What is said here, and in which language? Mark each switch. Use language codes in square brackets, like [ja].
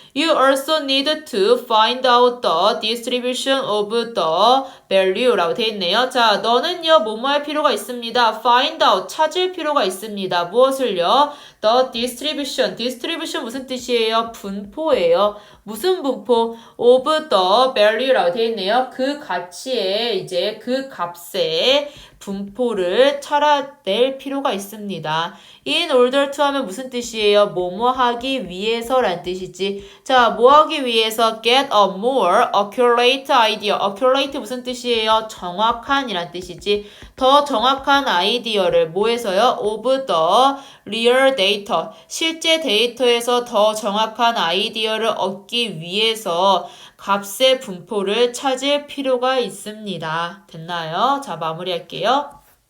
[en] You also need to find out the distribution of the value [ko] 라고 되어 있네요. 자, 너는요, 뭐뭐 할 필요가 있습니다. [en] find out, [ko] 찾을 필요가 있습니다. 무엇을요? [en] the distribution [ko] 무슨 뜻이에요? 분포예요. 무슨 분포? [en] of the value [ko] 라고 되어 있네요. 그 가치에 이제 그 값의 분포를 찾아낼 필요가 있습니다. [en] in order to [ko] 하면 무슨 뜻이에요? 뭐뭐 하기 위해서란 뜻이지. 자, 뭐 하기 위해서 [en] get a more accurate idea. [ko] accurate 무슨 뜻이에요? 정확한 이란 뜻이지. 더 정확한 아이디어를 뭐에서요? [en] of the real data. [ko] 실제 데이터에서 더 정확한 아이디어를 얻기 위해서 값의 분포를 찾을 필요가 있습니다. 됐나요? 자, 마무리할게요.